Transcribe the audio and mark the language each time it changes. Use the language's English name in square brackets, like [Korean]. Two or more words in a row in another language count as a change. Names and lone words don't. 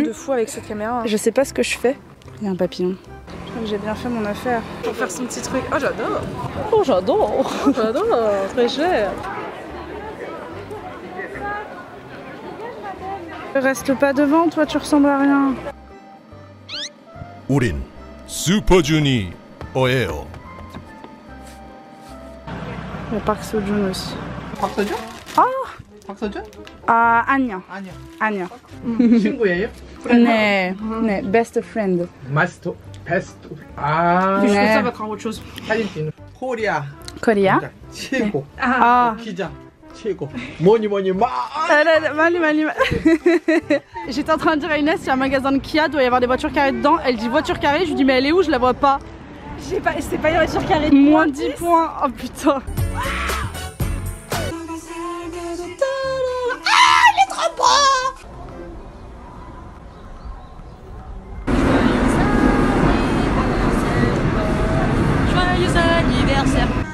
[French] de fou avec cette caméra. Je sais pas ce que je fais. Il y a un papillon. Je crois que j'ai bien fait mon affaire. Pour faire son petit truc. Oh j'adore. Oh j'adore. J'adore. Très cher. Reste pas devant, toi tu ressembles à rien. [Korean] 우린 슈퍼주니어예요. [French] Le parc Seo-joon aussi. [Korean] 박서준? 아! 박서준? 아 아니요. 아니야. 아니요. 친구예요? 네. 네. [English] Best friend. master best. 아. [Korean] 네. [French] Ça va être autre chose. [Korean] 사진 찍는 코리아 코리아? 최고. 아. 기자 최고. 뭐니 [French] J'étais en train de dire à Inès, il y a un magasin de Kia, doit y avoir des voitures carrées dedans. Elle dit voiture carrée, je lui dis mais elle est où, je la vois pas. C'est pas une voiture carrée. Moins 10 points, oh putain. Joyeux anniversaire.